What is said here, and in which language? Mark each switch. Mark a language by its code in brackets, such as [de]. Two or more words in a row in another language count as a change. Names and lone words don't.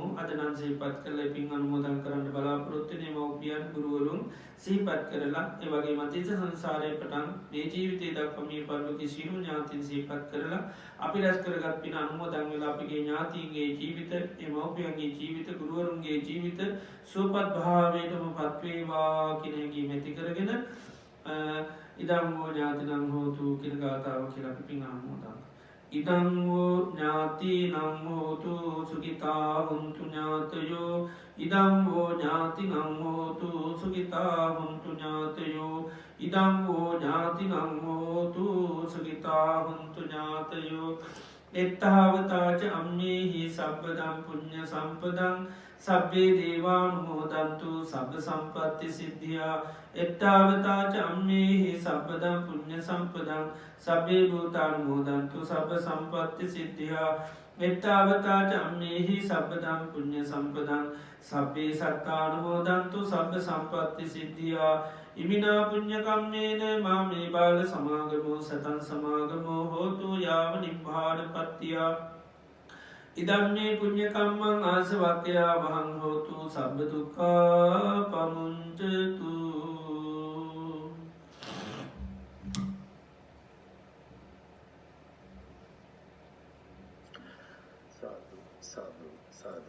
[si] අද නම් සිහිපත් කරලා පින් අනුමෝදන් කරන්න බලාපොරොත්තු වෙන්නේ මව්පියන් ගුරුවරුන් සිහිපත් කරලා ඒ වගේම අතීත සංසාරයේ පටන් මේ ජීවිතේ දක්වා මේ පරිලෝකීය සියලු ඥාතීන් සිහිපත් කරලා අපි රැස් කරගත් පින් අනුමෝදන් වෙලා අපගේ ඥාතීන්ගේ ජීවිත, ඒ මව්පියන්ගේ ජීවිත, ගුරුවරුන්ගේ ජීවිත සුවපත් භාවයටම පත් වේවා කියන හැඟීම ඇති කරගෙන [pi] ඉදං වූ ඥාතිනං හෝතු [si] කියන ගාථාව කියලා අපි පින් අනුමෝදන් [pi] ඉදං වූ ඥාතිනං හෝතු සුඛිතා හුන්තු ඥාතයෝ ඉදං වූ ඥාතිනං හෝතු සුඛිතා හුන්තු ඥාතයෝ ඉදං වූ ඥාතිනං හෝතු සුඛිතා හුන්තු ඥාතයෝ එත්තාවතාච අම්මේහි සබ්බදම් පුඤ්ඤ සම්පදං සබ්බේ දේවානුමෝදන්තු සබ්බ සම්පත්ති සිද්ධියා එත්තාවතාච අම්මේහි සබ්බදම් පුඤ්ඤ සම්පදං සබ්බේ භූතානුමෝදන්තු සබ්බ සම්පත්ති සිද්ධියා එත්තාවතාච අම්මේහි සබ්බදම් පුඤ්ඤ සම්පදං සබ්බේ සත්තානුමෝදන්තු සබ්බ සම්පත්ති සිද්ධියා ඉමිනා පුඤ්ඤ කම්මේන මාමේ බාල සමාගමෝ සතං සමාගමෝ හෝතු යාව නිබ්බානපත්තිය ඉදම්මේ පුඤ්ඤ කම්මං ආසවක්ඛයා වහං හෝතු සබ්බ දුක්ඛා පමුඤ්චතු. සාදු සාදු සාදු.